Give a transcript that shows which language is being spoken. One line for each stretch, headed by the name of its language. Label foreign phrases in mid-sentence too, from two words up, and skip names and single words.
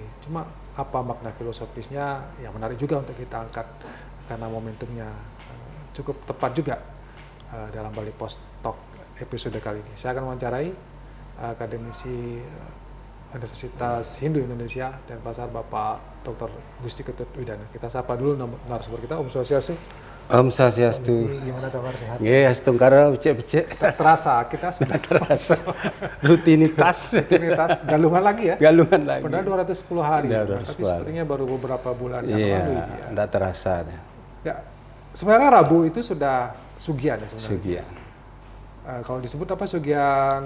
Indonesian: Cuma apa makna filosofisnya yang menarik juga untuk kita angkat karena momentumnya cukup tepat juga dalam Bali Pos Talk episode kali ini. Saya akan mewawancarai akademisi Universitas Hindu Indonesia dan Pasar Bapak Dr. Gusti Ketut Widana. Kita sapa dulu narasumber kita,
Sanskrit: Om Swastiastu. Om Swastiastu.
Indonesian: Gimana kabar, sehat? Iya, setengkara becek-becek. Terasa, kita sudah terasa. Rutinitas. Galungan lagi ya? Galungan lagi. Padahal 210 hari, Ya, tapi sepertinya baru beberapa bulan yang lalu. Iya, tidak terasa. Ya, sebenarnya Rabu itu sudah Sugian ya sebenarnya. Sugian. Kalau disebut apa Sugian?